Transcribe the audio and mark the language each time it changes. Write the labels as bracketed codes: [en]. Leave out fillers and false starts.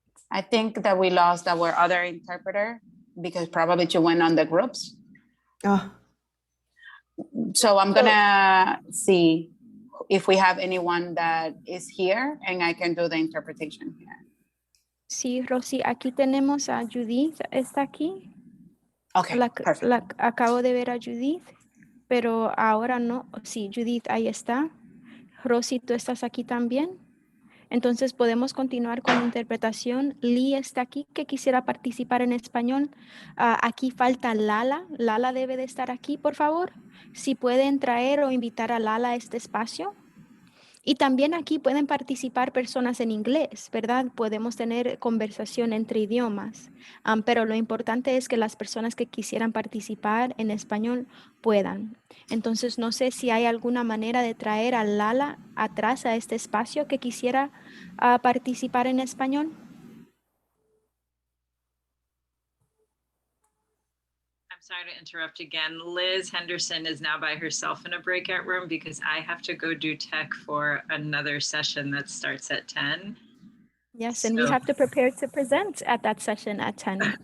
[en] I think that we lost our other interpreter because probably she went on the groups. Oh, So I'm gonna see if we have anyone that is here and I can do the interpretation here. [es] Sí, Rosy, aquí tenemos a Judith, está aquí. [en] Okay, perfect. [es] Acabo de ver a Judith, pero ahora no. Sí, Judith, ahí está. Rosy, tú estás aquí también. Entonces podemos continuar con la interpretación. Lee está aquí, que quisiera participar en español. Aquí falta Lala. Lala debe de estar aquí, por favor. Si pueden traer o invitar a Lala a este espacio. Y también aquí pueden participar personas en inglés, ¿verdad? Podemos tener conversación entre idiomas, pero lo importante es que las personas que quisieran participar en español puedan. Entonces, no sé si hay alguna manera de traer a Lala atrás a este espacio que quisiera participar en español. [en] I'm sorry to interrupt again. Liz Henderson is now by herself in a breakout room because I have to go do tech for another session that starts at 10. Yes, and we So- have to prepare to present at that session at 10.